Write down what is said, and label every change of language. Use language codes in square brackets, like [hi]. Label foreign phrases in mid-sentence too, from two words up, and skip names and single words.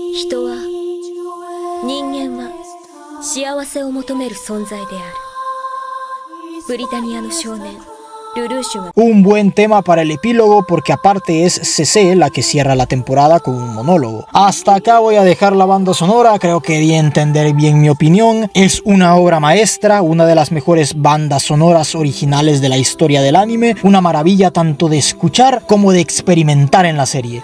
[ja] 人は人間は幸せを求める存在である。ブリタニアの少年 [es] Un buen tema para el epílogo porque aparte es CC la que cierra la temporada con un monólogo. Hasta acá voy a dejar la banda sonora, creo que di a entender bien mi opinión. Es una obra maestra, una de las mejores bandas sonoras originales de la historia del anime, una maravilla tanto de escuchar como de experimentar en la serie.